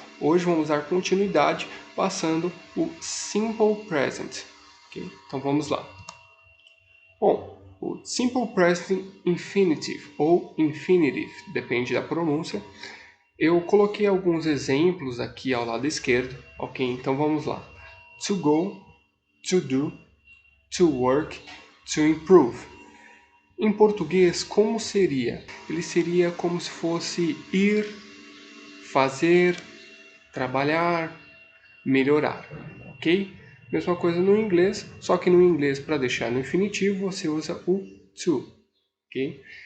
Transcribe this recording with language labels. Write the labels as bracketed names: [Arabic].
[Portuguese] Hoje vamos dar continuidade passando o Simple Present. Okay? Então vamos lá. Bom, o Simple Present Infinitive ou Infinitive, depende da pronúncia. Eu coloquei alguns exemplos aqui ao lado esquerdo, ok? Então vamos lá. [English] To go, to do, to work, to improve. [Portuguese] Em português, como seria? Ele seria como se fosse ir, fazer, trabalhar, melhorar, ok? Mesma coisa no inglês, só que no inglês, para deixar no infinitivo, você usa o to, ok?